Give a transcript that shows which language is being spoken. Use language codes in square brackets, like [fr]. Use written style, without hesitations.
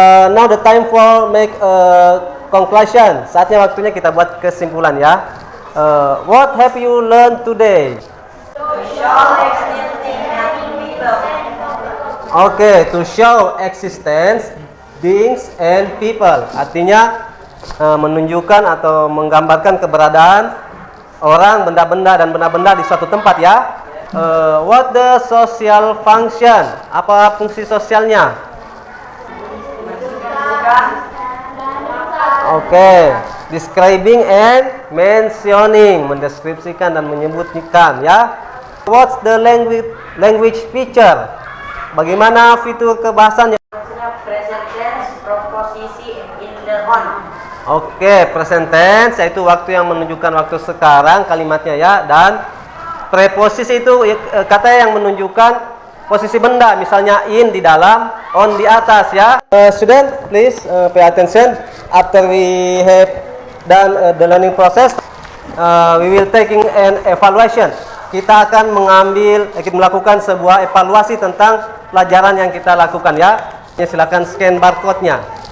[en] Now the time for make a conclusion. [id] Saatnya waktunya kita buat kesimpulan ya. [en] What have you learned today? Oke, to show existence beings and people. [id] Artinya menunjukkan atau menggambarkan keberadaan orang, benda-benda dan benda-benda di suatu tempat ya. [en] What the social function? [id] Apa fungsi sosialnya? Oke, [en] describing and mentioning, [id] mendeskripsikan dan menyebutkan ya. [en] What's the language feature? [id] Bagaimana fitur kebahasannya? [en] Present tense, proposisi in the on. [id] Oke, present tense yaitu waktu yang menunjukkan waktu sekarang kalimatnya ya, dan preposisi itu kata yang menunjukkan posisi benda, misalnya in di dalam, on di atas ya. [en] Student, please pay attention. After we have done the learning process, we will taking an evaluation. [id] Kita akan melakukan sebuah evaluasi tentang pelajaran yang kita lakukan ya. Silakan scan barcode-nya.